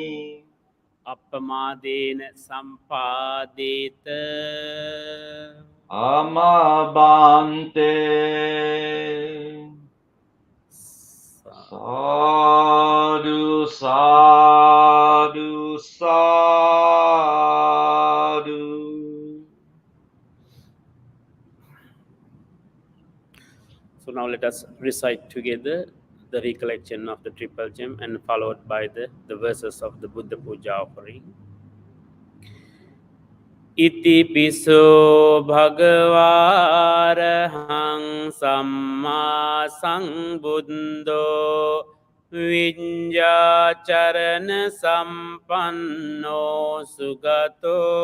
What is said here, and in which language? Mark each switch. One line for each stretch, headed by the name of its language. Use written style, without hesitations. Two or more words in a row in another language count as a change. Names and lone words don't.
Pali: අප්පමාදේන සම්පාදේත Amabante sadhu sadhu sadhu.
English: So now let us recite together the recollection of the triple gem and followed by the verses of the Buddha Puja offering.
Pali: Iti piso bhagavārahang samma sambuddho viññācarana sampanno sugato